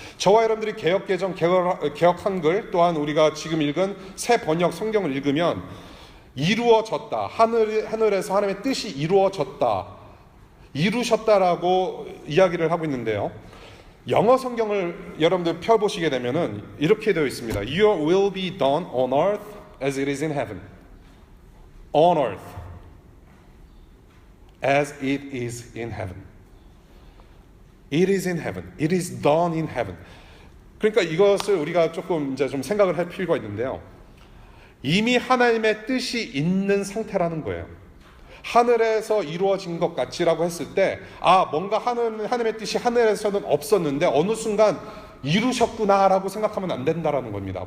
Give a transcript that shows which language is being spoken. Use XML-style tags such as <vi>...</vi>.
<ko>저와 여러분들이 개역개정, 개역 한글 또한 우리가 지금 읽은 새 번역 성경을 읽으면 이루어졌다, 하늘에서 하나님의 뜻이 이루어졌다, 이루셨다라고 이야기를 하고 있는데요. 영어 성경을 여러분들 펴보시게 되면은 이렇게 되어 있습니다.</ko> <en>Your will be done on earth as it is in heaven. On earth as it is in heaven. It is in heaven. It is done in heaven.</en> <ko>그러니까 이것을 우리가 조금 이제 좀 생각을 할 필요가 있는데요. 이미 하나님의 뜻이 있는 상태라는 거예요. 하늘에서 이루어진 것 같이라고 했을 때 뭔가 하나님의 뜻이 하늘에서는 없었는데 어느 순간 이루셨구나라고 생각하면 안 된다라는 겁니다.</ko>